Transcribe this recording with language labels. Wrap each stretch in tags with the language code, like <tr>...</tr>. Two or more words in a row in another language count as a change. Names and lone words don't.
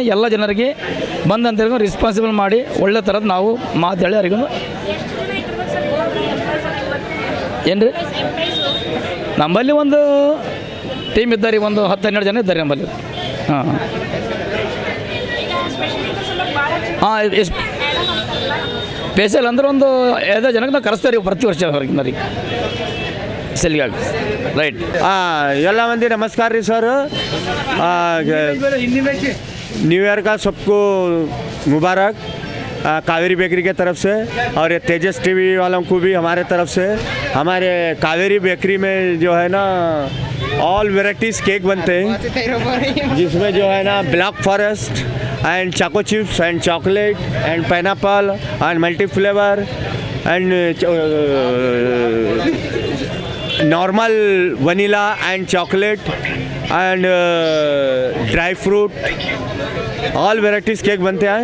<kn>ಎಲ್ಲ ಜನರಿಗೆ ಬಂದಂತರಿಗೂ ರೆಸ್ಪಾನ್ಸಿಬಲ್ ಮಾಡಿ ಒಳ್ಳೆ ಥರದ್ದು ನಾವು ಮಾತಾಡಿ ಅವರಿಗೂ ಏನು ರೀ ನಮ್ಮಲ್ಲಿ ಒಂದು ಟೀಮ್ ಇದ್ದಾರೆ, ಒಂದು 10-12 ಜನ ಇದ್ದಾರೆ ನಮ್ಮಲ್ಲಿ. ಹಾಂ ಹಾಂ ಸ್ಪೆಷಲ್ ಅಂದ್ರೆ ಒಂದು 5 ಜನಕ್ಕೆ ನಾವು ಕರೆಸ್ತಾರೆ ರೀ ಪ್ರತಿ ವರ್ಷ ಹೊರಗಿನ ರೀ ಸೆಲ್ಗಾಗಿ ರೈಟ್. ಎಲ್ಲ ಮಂದಿ ನಮಸ್ಕಾರ ರೀ ಸರ್.</kn> <hi>न्यू ईयर का सबको मुबारक कावेरी बेकरी के तरफ से, और ये तेजस टीवी वालों को भी हमारे तरफ से. हमारे कावेरी बेकरी में जो है ना</hi> <en>all varieties cake</en> <hi>बनते हैं, जिसमें जो है ना</hi> <en>black forest and choco chips and chocolate and pineapple and multi flavour and normal vanilla and chocolate and dry fruit, all varieties cake</en> <hi>बनते हैं.</hi>